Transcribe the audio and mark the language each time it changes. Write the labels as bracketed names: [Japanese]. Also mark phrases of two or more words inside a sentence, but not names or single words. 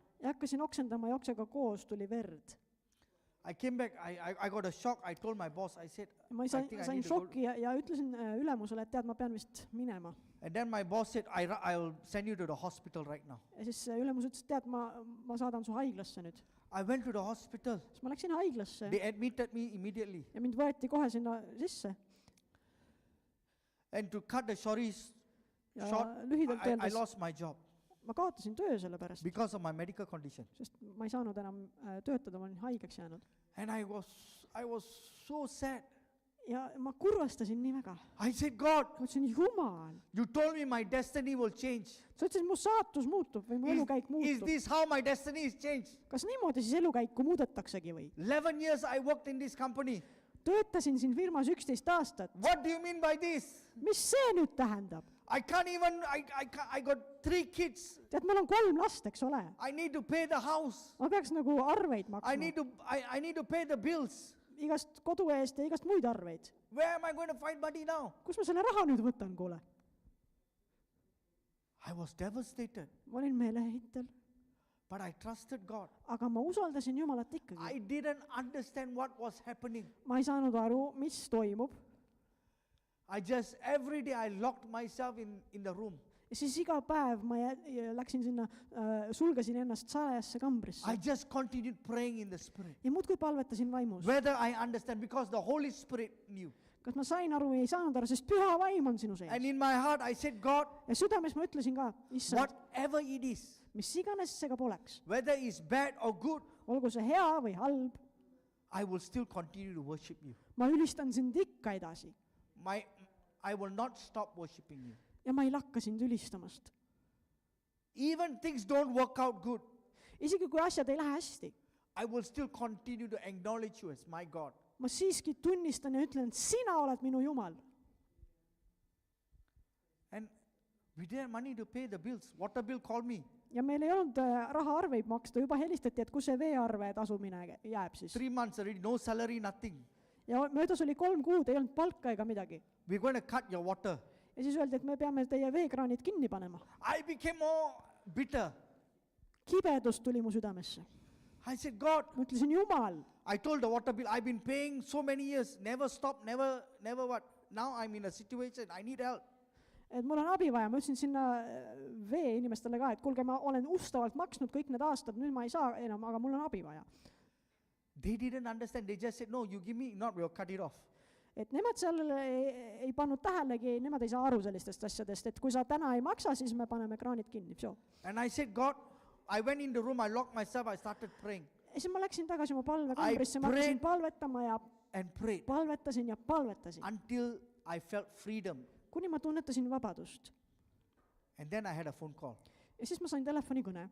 [Estonian] ja hakkasin oksendama ja oksega koos tuli verd. [English] I came back, I got a shock, I told my boss, I said, [Estonian] ma [English] I [Estonian] sain [English] think I need to go. [Estonian] šoki ja ütlesin ülemusele, et tead, ma pean vist minema. [English] And then my boss said, I will send you to the hospital right now. [Estonian] ja siis ülemus ütles, et tead, ma saadan su haiglasse nüüd. [English] I went to the hospital. [Estonian] siis ma läksin haiglasse [English] They admitted me immediately. [Estonian] ja mind võeti kohe sinna sisse. [English] And to cut the stories [Estonian] ja [English] short, [Estonian] lühidalt [English] I [Estonian] öeldes [English] lost my job [Estonian] ma kaotasin töö selle pärast, [English] because of my medical condition. [Estonian] sest ma ei saanud enam töötada, ma olin haigeks jäänud. [English] And I was so sad. [Estonian] ja ma kurvastasin nii väga. [English] I said, God, [Estonian] ma ütlesin, Jumal, [English] you told me my destiny will change. [Estonian] sa ütlesid, mu saatus muutub või mu elukäik [English] Is [Estonian] muutub. [English] this how my destiny is changed? [Estonian] kas niimoodi siis elukäiku muudetaksegi või? [English] 11 years I worked in this company. [Estonian] töötasin siin firmas 11 aastat. [English] What do you mean by this? [Estonian] mis see nüüd tähendab? [English] I can't even, I got 3 kids. [Estonian] tead, mul on 3 last, eks ole. [English] I need to pay the house. [Estonian] ma peaks nagu arveid [English] I [Estonian] maksma. [English] need to pay the bills. [Estonian] igast kodu eest ja igast muid arveid. [English] Where am I going to find money now? [Estonian] kus ma selle raha nüüd võtan, kuule? [English] I was devastated, [Estonian] ma olin meeleheitel, [English] but I trusted God. [Estonian] aga ma usaldasin Jumalat ikkagi. [English] I didn't understand what was happening. [Estonian] ma ei saanud aru, mis toimub. [English] I just, every day I locked myself in the room. [Estonian] ja siis iga päev ma läksin sinna, sulgesin ennast salajasse kambrisse [English] I just continued praying in the Spirit. [Estonian] ja muudkui palvetasin vaimus. [English] Whether I understand, because the Holy Spirit knew. [Estonian] kas ma sain aru või ei saanud aru, sest püha vaim on sinu sees. [English] And in my heart I said, God, [Estonian] ja südames ma ütlesin ka, issand, [English] whatever it is, [Estonian] mis iganes see ka poleks, [English] whether it's bad or good, [Estonian] olgu see hea või halb, [English] I will still continue to worship you. [Estonian] ma ülistan sind ikka edasi [English] I will not stop worshiping you. [Estonian] ja ma ei lakka sind ülistamast. [English] Even things don't work out good, [Estonian] isegi kui asjad ei lähe hästi, [English] I will still continue to acknowledge you as my God. [Estonian] ma siiski tunnistan ja ütlen, et sina oled minu Jumal. [English] And we didn't have money to pay the bills. Water bill called me. [Estonian] ja meil ei olnud rahaarveid maksta, juba helistati, et kus see veearve tasumine jääb siis. [English] 3 months already, no salary, nothing. [Estonian] ja möödas oli 3 kuud, ei olnud palka ega midagi. [English] We're going to cut your water. [Estonian] ja siis öeldi, et me peame teie veekraanid kinni panema. [English] I became more bitter. [Estonian] kibedus tuli mu südamesse. [English] I said, God, [Estonian] ma ütlesin, Jumal, [English] I told the water bill, I've been paying so many years, never stop, never what. Now I'm in a situation, I need help. [Estonian] et mul on abi vaja, ma ütlesin sinna veeinimestele ka, et kuulge, ma olen ustavalt maksnud kõik need aastad, nüüd ma ei saa enam, aga mul on abi vaja. [English] They didn't understand, they just said, no, you give me, not, we'll cut it off. [Estonian] Et nemad seal ei pannud tähelegi, nemad ei saa aru sellistest asjadest, et kui sa täna ei maksa, siis me paneme kraanid kinni, [English] And I said, God, I went in the room, I locked myself, I started praying [Estonian] ja siis ma läksin tagasi oma palvekambrisse, ma hakkasin palvetama ja [English] and prayed [Estonian] palvetasin ja palvetasin, [English] until I felt freedom. [Estonian] kuni ma tunnetasin vabadust. [English] And then I had a phone call. [Estonian] Ja siis ma sain telefonikõne.